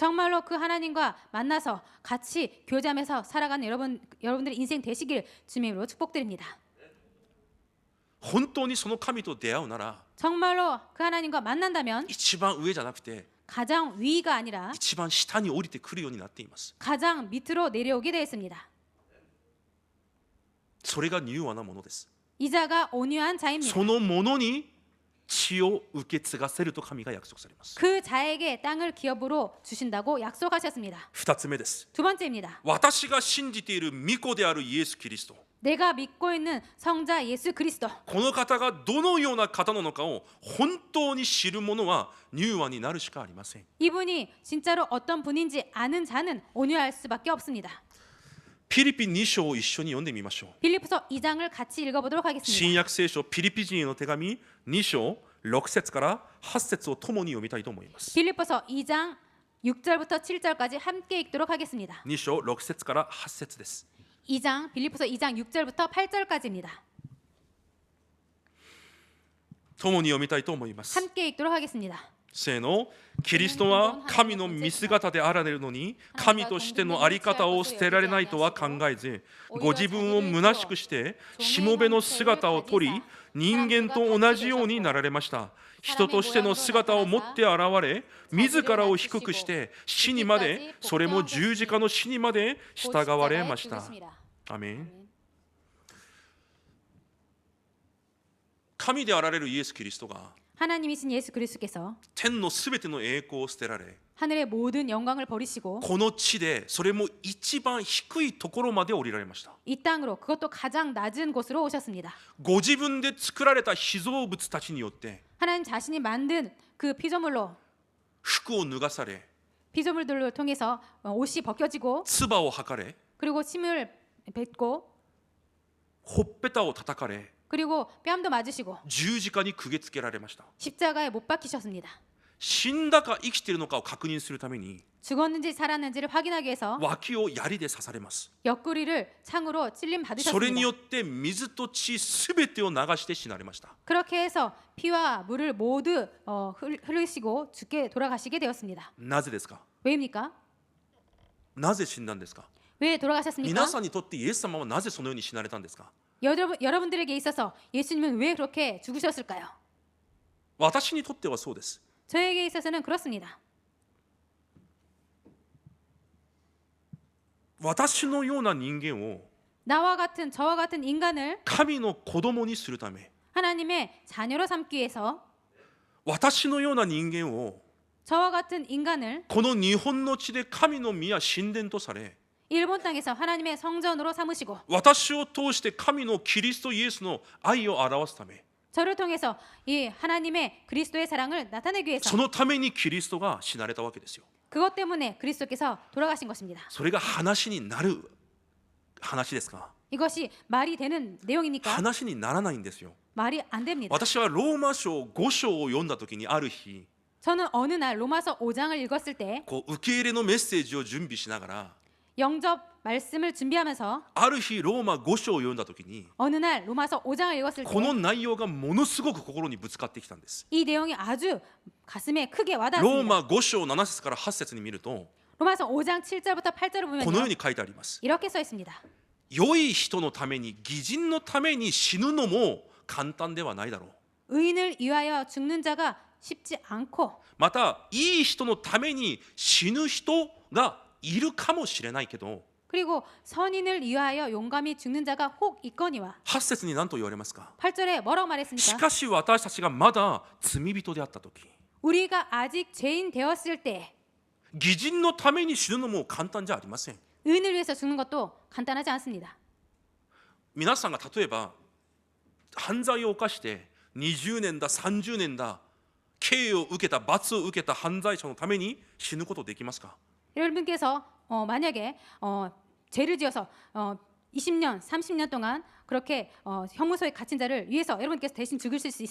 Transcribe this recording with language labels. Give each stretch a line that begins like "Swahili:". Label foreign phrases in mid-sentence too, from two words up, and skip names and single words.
Korean: 정말로 그 하나님과 만나서 같이 교제하면서 살아가는 여러분들의 인생 되시길 주님의 이름으로 축복드립니다.
Japanese: 本当にその神と出会うなら、
Korean: 정말로 그 하나님과 만난다면
Japanese: 一番上じゃなくて
Korean: 가장 위가 아니라
Japanese: 一番下に降りてくるようになっています。
Korean: 가장 밑으로 내려오게 되어 있습니다.
Japanese: それが柔和なものです。
Korean: 이자가 온유한 자입니다.
Japanese: そのものに地を受け継がせると神が約束されます。
Korean: 그 자에게 땅을 기업으로 주신다고 약속하셨습니다.
Japanese: 二つ目です。
Korean: 두 번째입니다.
Japanese: 私が信じている御子であるイエス・キリスト、
Korean: 내가 믿고 있는 성자 예수 그리스도.
Japanese: この方がどのような方なのかを本当に知る者は柔和になるしかありません。
Korean: 이분이 진짜로 어떤 분인지 아는 자는 온유할 수밖에 없습니다.
Japanese: ピリピ2章を一緒に読んでみましょう。
Korean: 빌립보서 2장을 같이 읽어보도록
Japanese: 新
Korean: 하겠습니다.
Japanese: 約聖書ピリピ人への手紙2章6節から8節を共に読みたいと思います。
Korean: 빌립보서 2장 6절부터 7절까지 함께 읽도록 하겠습니다.
Japanese: 2 章6節から8節です。
Korean: 2장 빌립보서 2장 6절부터 8절까지입니다.
Japanese: 共に読みたいと思います。
Korean: 함께 읽도록 하겠습니다.
Japanese: せーの、キリストは神の見姿であられるのに、神としての在り方を捨てられないとは考えず、ご自分を虚しくしてしもべの姿を取り、人間と同じようになられました。人としての姿を持って現れ、自らを低くして死にまで、それも十字架の死にまで従われました。アメン。神であられるイエス・キリストが
Korean: 하나님이신 예수 그리스도께서
Japanese: 天のすべての栄光を捨てられ、
Korean: 하늘의 모든 영광을 버리시고
Japanese: この地でそれも一番低いところまで降りられました。
Korean: 이 땅으로 그것도 가장 낮은 곳으로 오셨습니다.
Japanese: ご自分で作られた被造物たちによって
Korean: 하나님 자신이 만든 그 피조물로
Japanese: 服を脱がされ、
Korean: 피조물들을 통해서 옷이 벗겨지고
Japanese: 唾を吐かれ、
Korean: 그리고 침을 뱉고
Japanese: ほっぺたを叩かれ、
Korean: 그리고 뺨도 맞으시고
Japanese: 十字架にくげつけられました。
Korean: 십자가에 못 박히셨습니다.
Japanese: 死んだか生きているのかを確認するために
Korean: 죽었는지 살았는지를 확인하기 위해서
Japanese: 脇を槍で刺されます。
Korean: 옆구리를 창으로 찔림
Japanese: それによ
Korean: 받으셨습니다.
Japanese: って水と血すべてを流して死なれました。
Korean: 그렇게 해서 피와 물을 모두 흐르시고 죽게 돌아가시게 되었습니다.
Japanese: なぜですか？
Korean: 왜입니까?
Japanese: なぜ死んだんですか？
Korean: 왜 돌아가셨습니까?
Japanese: 皆さんにとってイエス様はなぜそのように死なれたんですか？
Korean: 여러분들에게 있어서 예수님은 왜 그렇게 죽으셨을까요?
Japanese: 私にとってはそうです。
Korean: 저에게 있어서는 그렇습니다.
Japanese: 私のような人間を
Korean: 저와 같은 인간을
Japanese: 神の子供にするため、
Korean: 하나님의 자녀로 삼기 위해서
Japanese: 私のような人間を
Korean: 저와 같은 인간을
Japanese: この日本の地で神の宮神殿とされ、
Korean: 일본 땅에서 하나님의 성전으로 삼으시고
Japanese: 私を通して神のキリストイエスの愛を表すため、
Korean: 저를 통해서 이 하나님의 그리스도의 사랑을 나타내기 위해서
Japanese: そのためにキリストが死なれたわけですよ。
Korean: 그것 때문에 그리스도께서 돌아가신 것입니다.
Japanese: それが話になる話ですか？
Korean: 이것이 말이 되는 내용입니까?
Japanese: 話にならないんですよ。
Korean: 말이 안 됩니다.
Japanese: 私はローマ書5章を読んだ時にある日、
Korean: 저는 어느 날 로마서 5장을 읽었을 때
Japanese: こう受け入れのメッセージを準備しながら、
Korean: 영접 말씀을 준비하면서
Japanese: ある日ローマ5章を読んだ時に、
Korean: 어느 날 로마서 5장을 읽었을
Japanese: この
Korean: 때
Japanese: 内容がものすごく心にぶつかってきたんです。
Korean: 이 내용이 아주 가슴에 크게
Japanese: ロー
Korean: 와닿았습니다.
Japanese: マ5章7節から8節に見ると
Korean: 로마서 5장 7절부터 8절을
Japanese: このよう
Korean: 보면요.
Japanese: に書いてあります。
Korean: 이렇게 써 있습니다.
Japanese: 良い人のために義人のために死ぬのも簡単ではないだろう。
Korean: 의인을 위하여 죽는 자가 쉽지 않고
Japanese: またいい人のために死ぬ人がいるかもしれないけど、
Korean: 그리고 선인을 위하여 용감히 죽는 자가 혹 있거니와
Japanese: 8 節に何と言われますか？
Korean: 8절에 뭐라고
Japanese: し
Korean: 말했습니까?
Japanese: かし私たちがまだ罪人であった時、
Korean: 우리가 아직 죄인 되었을 때
Japanese: 義人のために死ぬのも簡単じゃありません。
Korean: 의인을 위해서 죽는 것도 간단하지 않습니다.
Japanese: 皆さんが例えば犯罪を犯して20年だ30年だ刑を受けた罰を受けた犯罪者のために死ぬことできますか？
Korean: 여러분께서 만약에 죄를 지어서 20년, 30년 동안 그렇게 형무소에 갇힌 자를 위해서 여러분께서 대신 죽으실 수